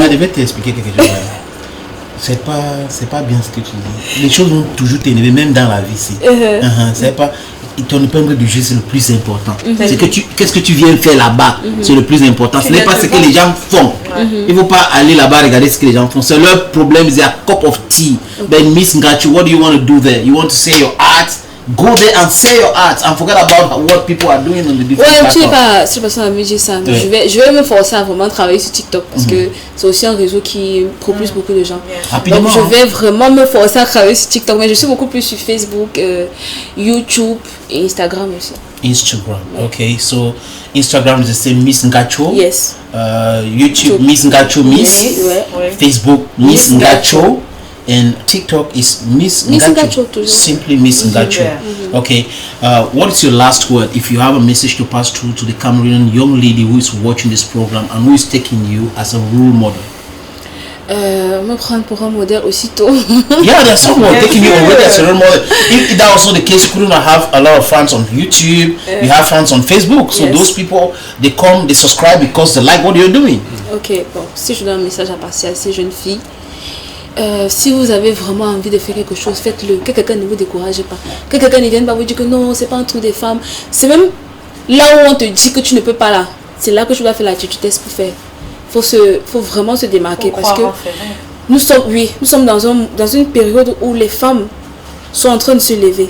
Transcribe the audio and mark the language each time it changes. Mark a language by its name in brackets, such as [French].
[French] je vais t'expliquer quelque chose. C'est pas bien ce que tu dis. Les choses vont toujours t'énerver, même dans la vie ici. C'est pas... Ton épingle du jeu, c'est le plus important. C'est que qu'est-ce que tu viens faire là-bas, c'est le plus important. Ce n'est pas ce que les gens font. Il ne faut pas aller là-bas regarder ce que les gens font. C'est leur problème, c'est [English] a cup of tea. Then Miss Ngacho, what do you want to do there? You want to say your art? Go there and say your art and forget about what people are doing on the different platforms. [French] Tu n'es pas seule personne à me dire ça. Ouais. Je vais me forcer à vraiment travailler sur TikTok parce que c'est aussi un réseau qui propulse beaucoup de gens. Rapidement, donc je vais vraiment me forcer à travailler sur TikTok, mais je suis beaucoup plus sur Facebook, YouTube et Instagram aussi. [English] Instagram, okay. So Instagram is the same, Miss Ngacho. Yes. YouTube, Miss Ngacho Miss. [French] Ouais. [English] Facebook, Miss Ngacho. and TikTok is Miss Ngacho, Ngacho. Simply Miss Ngacho. Okay. What is your last word? If you have a message to pass through to the Cameroonian young lady who is watching this program and who is taking you as a role model. [French] Me prendre pour un modèle aussitôt. [English] Yeah, there's someone taking you already as a role model. If that was not the case, you couldn't have a lot of fans on YouTube. You have fans on Facebook. So those people, they come, they subscribe because they like what you're doing. [French] Ok, bon, si je donne un message à passer à ces jeunes filles, si vous avez vraiment envie de faire quelque chose, faites-le. Que quelqu'un ne vous décourage pas. Que quelqu'un ne vienne pas vous dire que non, c'est pas un truc des femmes. C'est même là où on te dit que tu ne peux pas là. C'est là que tu dois faire la test pour faire. Faut vraiment se démarquer parce que nous sommes dans une période où les femmes sont en train de se lever.